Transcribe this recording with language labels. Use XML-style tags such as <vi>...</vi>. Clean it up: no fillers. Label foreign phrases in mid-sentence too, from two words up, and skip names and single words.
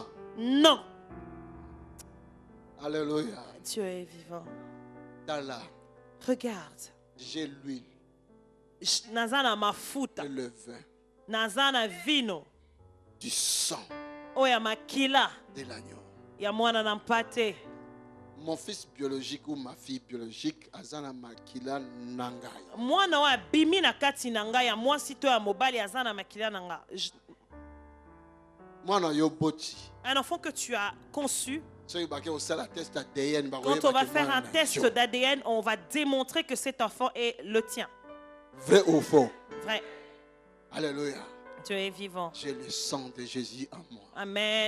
<fr>Non. Alléluia. Dieu est vivant. Regarde. J'ai l'huile.</fr> <ln>Nazana mafuta.</ln> <fr>Et le vin.</fr> <ln>Nazana vino.</ln> <fr>Du sang.</fr> <ln>Oya makila.</ln> <fr>De l'agneau.</fr> <ln>Ya mwana na mpate.</ln> <fr>Mon fils biologique ou ma fille biologique</fr> <ln>azana makila nanga. Mwana wa bimi na kati nanga ya mwasi to ya mobali azana makila nanga. Mwana yo boti.</ln> <fr>Un enfant que tu as conçu. Quand on va faire un test d'ADN, on va démontrer que cet enfant est le tien. Vrai ou faux? Vrai. Alléluia. Dieu est vivant. J'ai le sang de Jésus en moi. Amen.</fr>